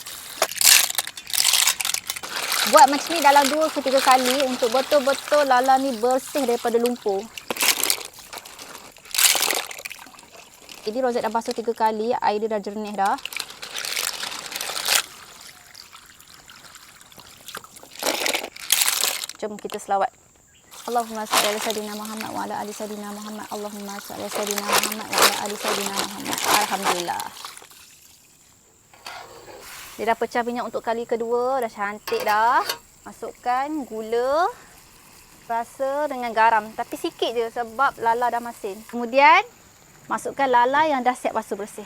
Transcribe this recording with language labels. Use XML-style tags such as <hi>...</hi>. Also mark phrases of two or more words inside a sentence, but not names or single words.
<ms>Buat macam ni dalam 2 ke 3 kali untuk betul-betul lala ni bersih daripada lumpur. Jadi Rozet dah basuh 3 kali, air dia dah jernih dah. Jom kita selawat.</ms> <ar>اللهم صل على سيدنا محمد وعلى آل سيدنا محمد. اللهم صل على سيدنا محمد وعلى آل سيدنا محمد.</ar> <ms>Alhamdulillah. Dia dah pecah minyak untuk kali kedua. Dah cantik dah. Masukkan gula. Rasa dengan garam. Tapi sikit je sebab lala dah masin. Kemudian, masukkan lala yang dah siap basuh bersih.</ms>